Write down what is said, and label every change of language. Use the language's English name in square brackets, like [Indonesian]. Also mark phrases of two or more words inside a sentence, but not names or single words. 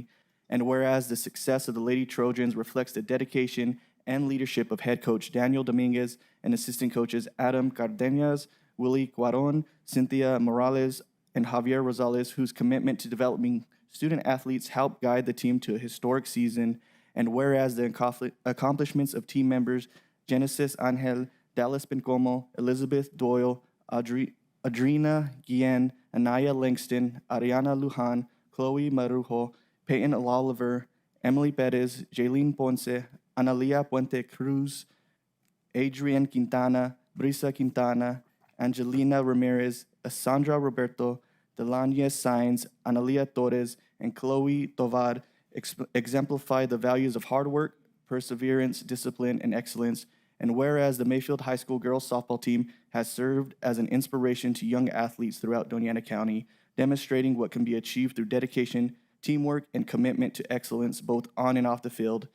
[English] And whereas the success of the Lady Trojans reflects the dedication and leadership of head coach Daniel Dominguez and assistant coaches Adam Cardenas, Willie Cuaron, Cynthia Morales, and Javier Rosales, whose commitment to developing student athletes helped guide the team to a historic season. And whereas the accomplishments of team members Genesis Angel, Dallas Bencomo, Elizabeth Doyle, Adrina Guillen, Anaya Langston, Ariana Lujan, Chloe Marujo, Peyton Oliver, Emily Perez, Jaylene Ponce, Analia Puente Cruz, Adrian Quintana, Brisa Quintana, Angelina Ramirez, Sandra Roberto, Delania Sainz, Analia Torres, and Chloe Tovar exemplify the values of hard work, perseverance, discipline, and excellence. And whereas the Mayfield High School girls softball team has served as an inspiration to young athletes throughout Doña County, demonstrating what can be achieved through dedication, teamwork, and commitment to excellence both on and off the field.